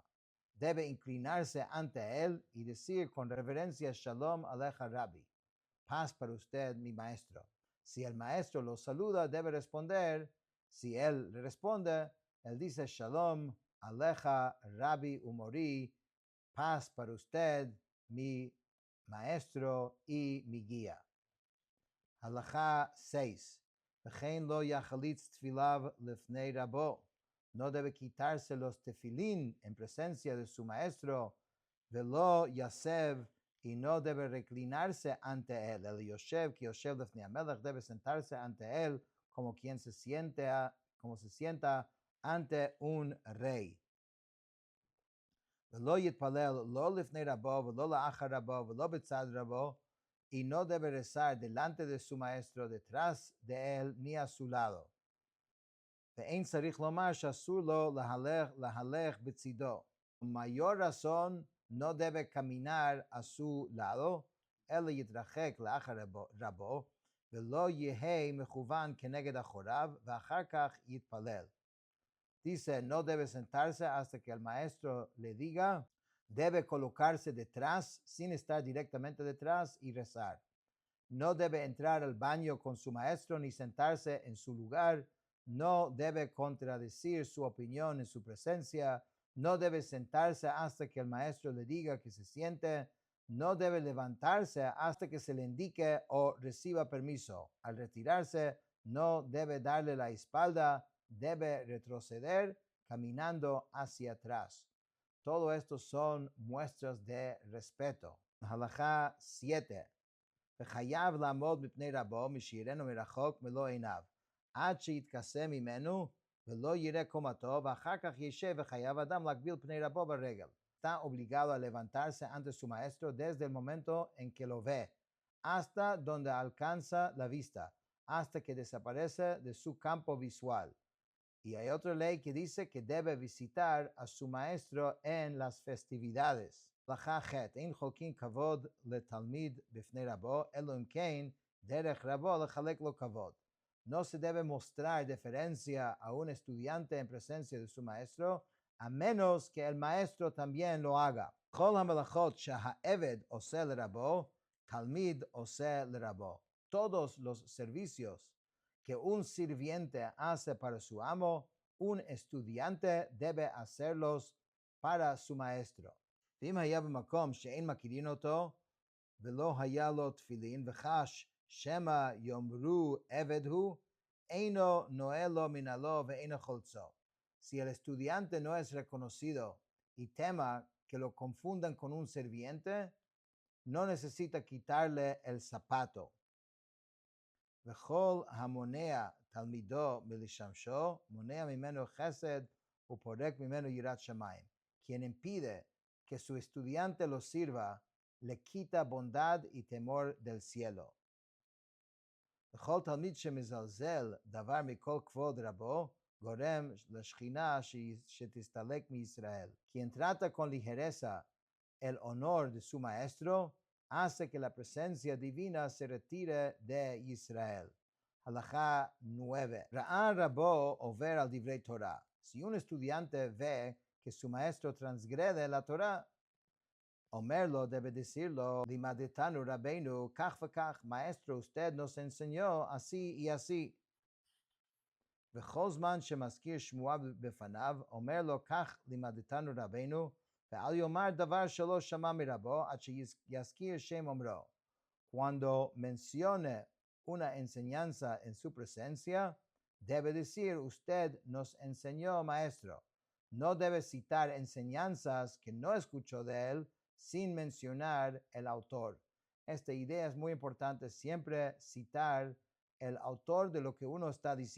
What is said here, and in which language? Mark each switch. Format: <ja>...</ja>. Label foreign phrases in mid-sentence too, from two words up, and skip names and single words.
<es>Debe inclinarse ante él y decir con reverencia,</es> <he>שלום עליך רבי,</he> <es>paz para usted, mi maestro. Si el maestro lo saluda, debe responder. Si él le responde, él dice,</es> <he>שלום עליך רבי ומורי,</he> <es>paz para usted, mi maestro y mi guía. Halajá 6.</es> <he>וכן לא יחלוץ תפיליו לפני רבו.</he> <es>No debe quitarse los tefilín en presencia de su maestro.</es> <he>ולא יסב,</he> <es>y no debe reclinarse ante él.</es> <he>El yoshev, que יושב לפני המלך,</he> <es>debe sentarse ante él como quien se sienta ante un rey.</es> <he>ולא יתפלל לא לפני רבו ולא לאחר רבו ולא בצד רבו,</he> <es>y no debe rezar delante de su maestro, detrás de él, ni a su lado.</es> <he>ואין צריך לומר שאסור לו להלך בצידו.</he> <es>Mayor razón, no debe caminar a su lado,</es> <he>אלא יתרחק לאחר רבו, ולא יהא מכוון כנגד אחוריו, ואחר כך יתפלל.</he> <es>Dice, no debe sentarse hasta que el maestro le diga, debe colocarse detrás, sin estar directamente detrás, y rezar. No debe entrar al baño con su maestro ni sentarse en su lugar. No debe contradecir su opinión en su presencia. No debe sentarse hasta que el maestro le diga que se siente. No debe levantarse hasta que se le indique o reciba permiso. Al retirarse, no debe darle la espalda. Debe retroceder caminando hacia atrás. Todo esto son muestras de respeto. Halajá 7.</es> <he>וחייב לעמוד מפני רבו משירנו מרחוק מלוא עיניו, עד שיתכסה ממנו ולא יראה קומתו, ואחר כך ישב וחייב אדם להגביל פני רבו ברגל.</he> <es>Está obligado a levantarse ante su maestro desde el momento en que lo ve, hasta donde alcanza la vista, hasta que desaparece de su campo visual. Y hay otra ley que dice que debe visitar a su maestro en las festividades.</es> <he>הלכה ח' אין חולקין כבוד לתלמיד בפני רבו, אלא אם כן דרך רבו לחלק לו כבוד.</he> <es>No se debe mostrar deferencia a un estudiante en presencia de su maestro, a menos que el maestro también lo haga.</es> <he>כל המלאכות שהעבד עושה לרבו, תלמיד עושה לרבו.</he> <es>Todos los servicios que un sirviente hace para su amo, un estudiante debe hacerlos para su maestro.</es> <he>ואם היה במקום שאין מכירין אותו, ולא היה לו תפילין, וחש שמא יאמרו עבד הוא, אינו נועל לו מנעלו ואינו חולצו.</he> <es>Si el estudiante no es reconocido y tema que lo confundan con un sirviente, no necesita quitarle el zapato.</es> <he>וכל המונע תלמידו מלשמשו, מונע ממנו חסד ופורק ממנו יראת שמיים.</he> <es>Quien impide que su estudiante lo sirva, le quita bondad y temor del cielo.</es> <he>וכל תלמיד שמזלזל דבר מכל כבוד רבו, גורם לשכינה שתסתלק מישראל.</he> <es>Quien trata con ligereza el honor de su maestro, hace que la presencia divina se retire de Israel. Halajá 9.</es> <he>ראה רבו עובר על דברי תורה.</he> <es>Si un estudiante ve que su maestro transgrede la Torah, Omerlo debe decirlo,</es> <he>לימדתנו רבנו כך וכך,</he> <es>maestro, usted nos enseñó así y así.</es> <he>וכל זמן שמזכיר שמועה בפניו, אומר לו, כך לימדתנו רבנו, ואל יאמר דבר שלא שמע מרבו, עד שיזכיר שם אומרו.</he> <es>Cuando mencione una enseñanza en su presencia, debe decir, usted nos enseñó, maestro. No debe citar enseñanzas que no escuchó de él sin mencionar el autor. Esta idea es muy importante, siempre citar el autor de lo que uno está diciendo.</es>